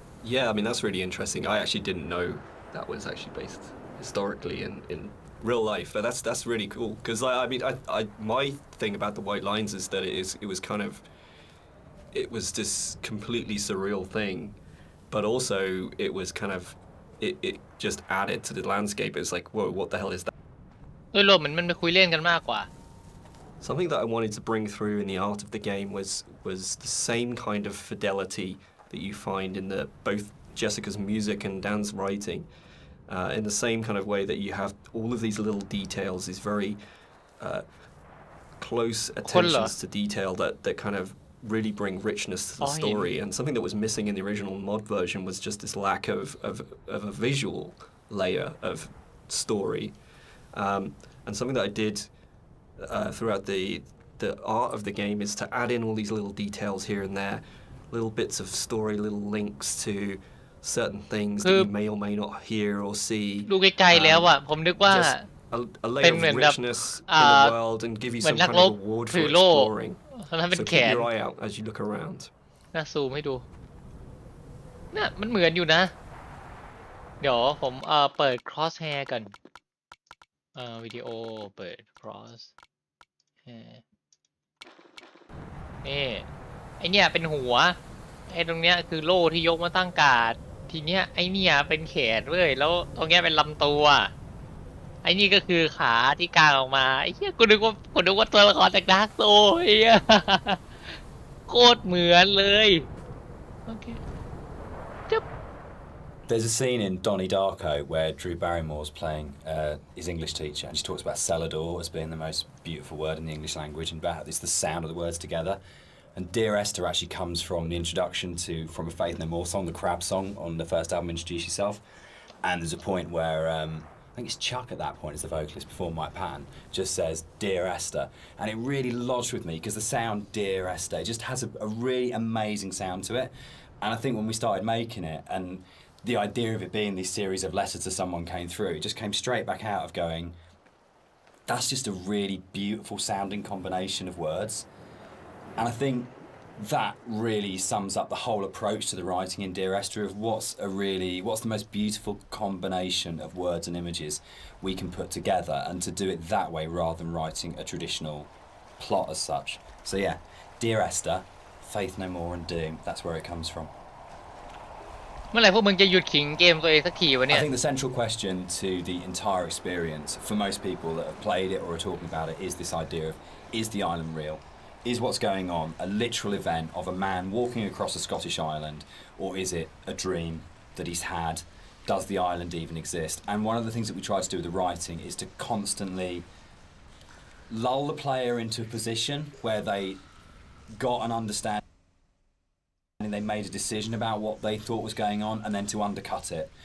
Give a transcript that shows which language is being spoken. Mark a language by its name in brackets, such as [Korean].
[English] Yeah, I mean, that's really interesting. I actually didn't know that was actually based historically in real life, but that's really cool. Because I mean, my thing about the White Lines is that it was this completely surreal thing, but also it was kind of, it just added to the landscape. It's like, whoa, what the hell is that? [Thai] โดยรวมมันไปคุยเล่นกันมากกว่า [English] Something that I wanted to bring through in the art of the game was the same kind of fidelity that you find in both Jessica's music and Dan's writing, in the same kind of way that you have all of these little details, these very close attentions to detail that kind of really bring richness to the story. And something that was missing in the original mod version was just this lack of a visual layer of story. And something that I did throughout the art of the game is to add in all these little details here and there, little bits of story, little links to certain things that you may or may not hear or see. [Thai] ดูไกลๆแล้วอ่ะผมนึกว่า [English] Just a layer of richness in the world and give you some kind of reward for exploring. [Thai] นั้นเป็น [English] So [Thai] แข [English] keep [Thai] น [English] your eye out as you look around. [Thai] น่าซูมให้ดูน่ะมันเหมือนอยู่นะ เดี๋ยวผมเปิด cross hair กันวิดีโอเปิด cross hair นี่ไอเนี่ยเป็นหัวไอตรงเนี้ยคือโล่ที่ยกมาตั้งการ์ดทีเนี้ยไอเนี่ยเป็นแขนเว้ยแล้วตรงเนี้ยเป็นลำตัวไอนี่ก็คือขาที่กางออกมาไอเหี้ยกูนึกว่าตัวละครจากดาร์กโซไอ้เหี้ยโคตรเหมือนเลยโอเค [English] There's a scene in Donnie Darko where Drew Barrymore's playing his English teacher, and she talks about Celador as being the most beautiful word in the English language, and about it's the sound of the words together. And Dear Esther actually comes from the introduction to From a Faith No More song, the Crab song on the first album, Introduce Yourself. And there's a point where I think it's Chuck at that point as the vocalist before Mike Patton just says Dear Esther, and it really lodged with me because the sound Dear Esther just has a really amazing sound to it. And I think when we started making it, and the idea of it being this series of letters to someone came through, it just came straight back out of going, that's just a really beautiful sounding combination of words. And I think that really sums up the whole approach to the writing in Dear Esther of what's the most beautiful combination of words and images we can put together, and to do it that way rather than writing a traditional plot as such. So yeah, Dear Esther, Faith No More and Doom, that's where it comes from. [Thai] เมื่อไหร่พวกมึงจะหยุดขิงเกมตัวเองสักทีวะเนี่ย [English] I think the central question to the entire experience for most people that have played it or are talking about it is this idea of, is the island real? Is what's going on a literal event of a man walking across a Scottish island, or is it a dream that he's had does the island even exist? And one of the things that we try to do with the writing is to constantly lull the player into a position where they got an understanding, they made a decision about what they thought was going on, and then to undercut it.